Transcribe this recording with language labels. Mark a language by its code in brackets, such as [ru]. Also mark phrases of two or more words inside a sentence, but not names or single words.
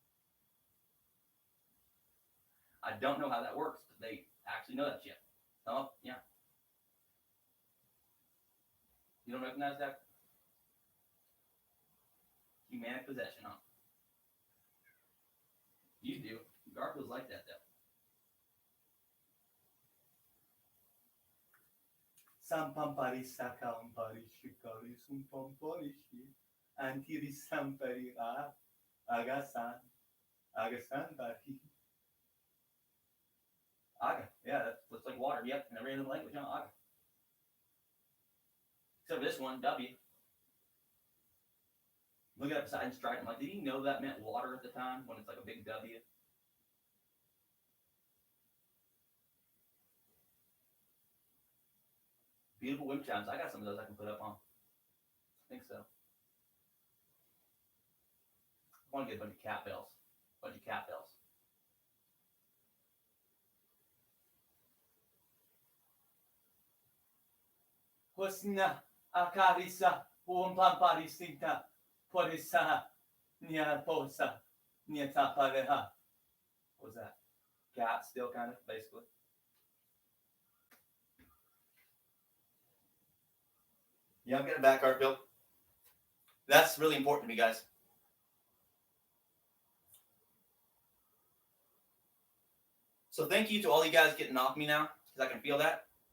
[en] I don't know how that works, but they actually know that shit. Oh, yeah. You don't recognize that? Humanic possession, huh? You do. Garfield's like that, though. Sampampari sakampari shikari sumpampari shi antiri sampari agasan bari. Aga, yeah, that's like like water. Yep, in every other language. No, except for this one, W. Look it up beside and strike. I'm like, did you know that meant water at the time when it's like a big W? Beautiful wind chimes. I got some of those I can put up on. I think so. I want to get a bunch of cat bells. Bunch of cat bells. Hosna akarisa umpamparisita porisa nia posa nia tapareha. What was that? Cat still kind of, basically. Yeah, I'm getting back, Garfield. That's really important to me, guys. So thank you to all you guys getting off me now, because I can feel that.